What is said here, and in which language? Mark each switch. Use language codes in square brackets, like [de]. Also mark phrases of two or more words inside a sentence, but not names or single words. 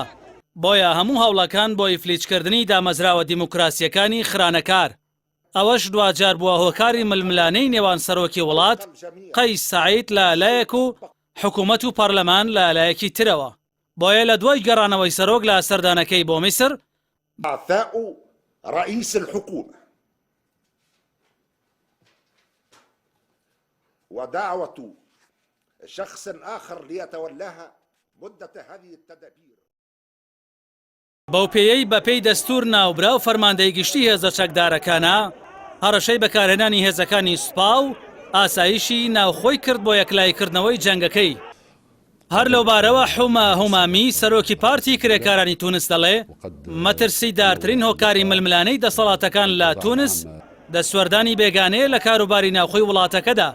[ckb] بۆیە هەموو هەوڵەکان بۆ ئیفلیچکردنی دامەزراوە دیموکراسیەکانی خرانەکار. ئەوەش دوجار بووە هۆکاری ململانەی نێوان سەرۆکی وڵات قەیس سەعید لە لایەک و حکوومەت و پەرلەمان لە لایەکی ترەوە. بۆیە لە دوای گەڕانەوەی سەرۆک لە سەردانەکەی بۆ میسر، [ar] إعفاء رئيس الحكومة ودعوة شخص آخر ليتولاها مدة هذه التدابير. [ckb] بەو پێیەی بەپێی دەستور ناوبرا و فەرماندەی گشتی هێزە چەکدارەکانە هەڕەشەی بەکارهێنانی هێزەکانی سوپا و ئاسایشی ناوخۆی کرد بۆ یەکلایکردنەوەی جەنگەکەی. هەر لەوبارەوە حومە هومامی سەرۆکی پارتی کرێکارانی تونس دەڵێ مەترسی دارترین هۆکاری ململانەی دەسەڵاتەکان لە تونس دەسوەردانی بێگانەیە لە کاروباری ناوخۆی وڵاتەکەدا.